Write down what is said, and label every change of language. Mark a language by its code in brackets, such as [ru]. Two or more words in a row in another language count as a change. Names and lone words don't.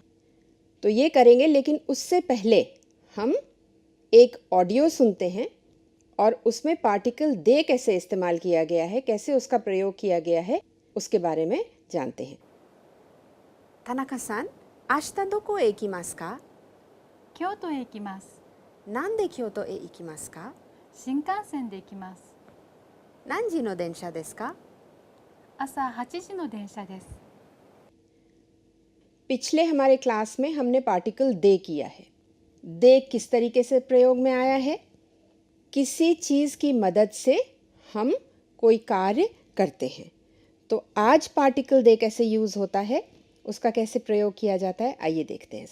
[hi] तो ये करेंगे, लेकिन उससे पहले हम एक ऑडियो सुनते हैं और उसमें पार्टिकल दे कैसे इस्तेमाल किया गया है, कैसे उसका प्रयोग किया गया है, उसके बारे में जानते हैं। [ja] 田中さん、明日どこへ行きますか? 京都へ行きます。なんで京都へ行きますか？新幹線で行きます。何時の電車ですか？朝8時の電車です。 [hi] पिछले हमारे क्लास में हमने पार्टिकल दे किया है। दे किस तरीके से प्रयोग में आया है? किसी चीज़ की मदद से हम कोई कार्य करते हैं। तो आज पार्टिकल दे कैसे यूज़ होता है, उसका कैसे प्रयोग किया जाता है, आइए देखते हैं।